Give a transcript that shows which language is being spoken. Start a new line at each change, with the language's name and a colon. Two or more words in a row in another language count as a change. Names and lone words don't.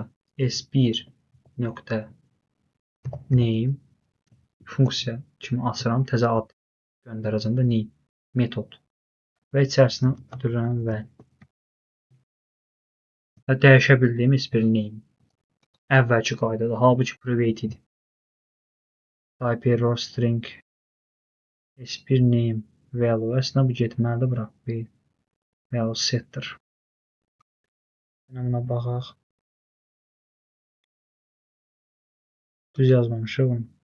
Azerbaijani: S1 nöqtə name funksiya kimi açıram. Təzə ad göndərəcəm də name metod. Və içərisinə ötürürəm və dəyişə bildiyim S1 name. Əvvəlki qaydada. Halbuki private idi.
English: Type error string S1 name value.
Azerbaijani: Əslində bu getməlidir bura.
English: Value setter.
Azerbaijani: Buna baxaq. Düz yazmamışıq onu.